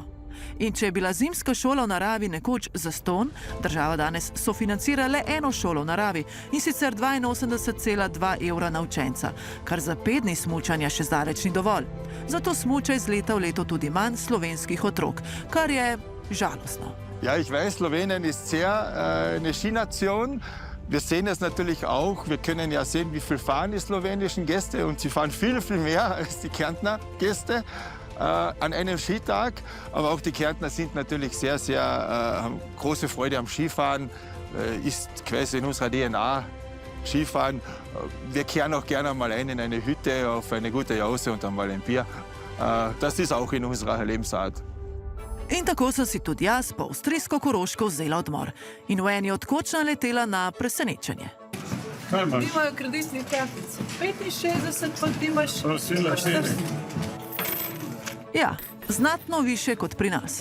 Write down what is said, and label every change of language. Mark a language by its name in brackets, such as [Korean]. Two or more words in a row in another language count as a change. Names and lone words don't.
[Slovenian] In če je bila zimska šola v naravi nekoč zastonj, država danes sofinancira le eno šolo v naravi, in sicer 82,2 evra na učenca, kar za 5 dni smučanja še zdaleč ni dovolj. Zato smuča iz leta v leto tudi manj slovenskih otrok, kar je žalostno. [German] Ja, ich weiß, Slowenien ist sehr eine Skination. Wir sehen es natürlich auch. Wir können ja sehen, wie viel fahren die slowenischen Gäste. Und sie fahren viel, viel mehr als die Kärntner Gäste. an einem Skitag. Aber auch die Kärntner sind natürlich haben große Freude am Skifahren. Ist quasi in unserer DNA Skifahren. Wir kehren auch gerne mal ein in eine Hütte auf eine gute Jause und einmal ein Bier. Das ist auch in unserer Lebensart. [Slovenian] In tako sem si tudi jaz po avstrijsko Koroško vzela odmor in v eni od koč naletela na presenečenje. Imajo kreditnih kartic 65, pa ti imaš. Ja, znatno više kot pri nas.